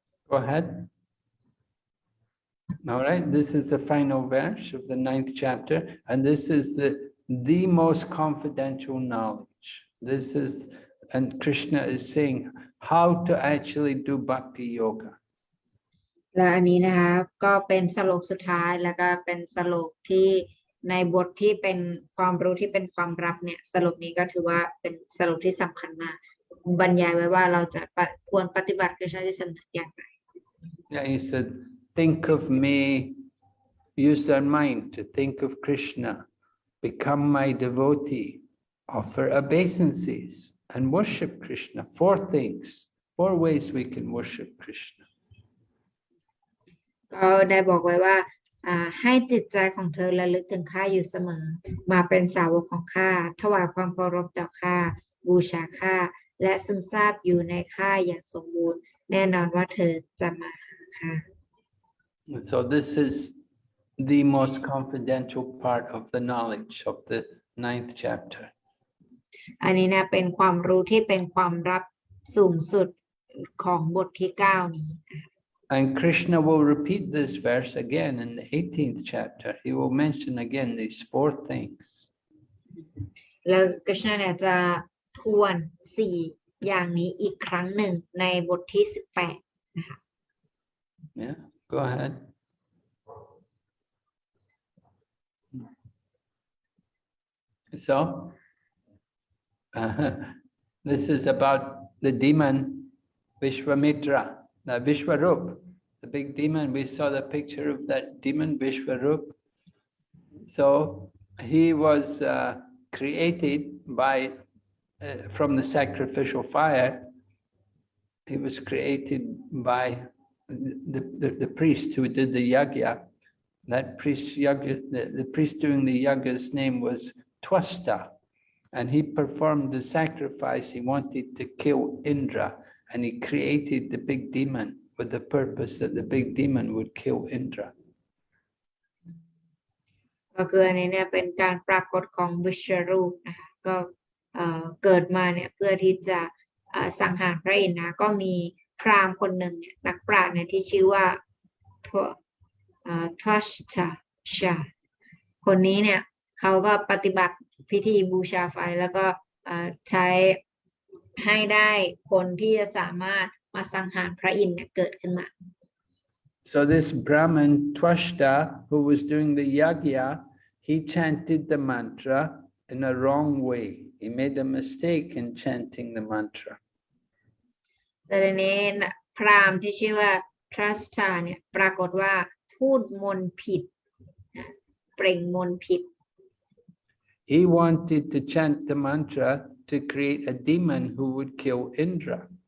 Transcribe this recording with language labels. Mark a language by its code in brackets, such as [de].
[en] Go ahead. All right, this is the final verse of the 9th chapter, and this is the most confidential knowledge. This is, and Krishna is saying how to actually do bhakti yoga. [th] และอันนี้นะคะก็เป็นสโลกสุดท้ายแล้วก็เป็นสโลกที่ในบทที่เป็นความรู้ที่เป็นความลับเนี่ยสโลกนี้ก็ถือว่าเป็นสโลกที่สำคัญมากบรรยายไว้ว่าเราจะควรปฏิบัติกฤษณะที่สำนึกอย่างไร [en] Yeah, he said, think of me, use their mind to think of Krishna, become my devotee, offer obeisances, and worship Krishna. 4 things, 4 ways we can worship Krishna. [th] ก็ได้บอกไว้ว่า ให้จิตใจของเธอระลึกถึงข้าอยู่เสมอมาเป็นสาวกของข้าถวายความเคารพต่อข้าบูชาข้าและซึมซาบอยู่ในข้าอย่างสมบูรณ์แน่นอนว่าเธอจะมาหาข้า [en] So this is the most confidential part of the knowledge of the 9th chapter. [th] อันนี้นะเป็นความรู้ที่เป็นความลับสูงสุดของบทที่ 9 นี้ [en] And Krishna will repeat this verse again in the 18th chapter. He will mention again these 4 things. [th] แล้วกฤษณะเนี่ยจะทวน4อย่างนี้อีกครั้งหนึ่งในบทที่ 18 นะคะ [en] Yeah, go ahead. So, this is about the demon Vishwamitra, the Vishwarup, the big demon. We saw the picture of that demon Vishwarup. So he was created by from the sacrificial fire. He was created by the priest who did the yagya. That priest yagya, the priest doing the yagya's name was Twasta, and he performed the sacrifice. He wanted to kill Indra, and he created the big demon with the purpose that the big demon would kill Indra. [th] ก็คืออันนี้เนี่ยเป็นการปรากฏของวิชรูปนะคะก็เกิดมาเนี่ยเพื่อที่จะสังหารพระอินทร์นะก็มีพราหมณ์คนหนึ่งเนี่ยนักปราชญ์เนี่ยที่ชื่อว่าทัชชาคนนี้เนี่ยเขาก็ปฏิบัติพิธีบูชาไฟแล้วก็ใช้ให้ได้คนที่จะสามารถมาสังหารพระอินทร์เนี่ยเกิดขึ้นมา [en] So this Brahman Twashta, who was doing the yagya, he chanted the mantra in a wrong way. He made a mistake in chanting the mantra. [th] แต่ทีนี้พราหมณ์ที่ชื่อว่าทรัสตาเนี่ยปรากฏว่าพูดมนต์ผิดเปล่งมนต์ผิด [en] He wanted to chant the mantra to create a demon who would kill Indra.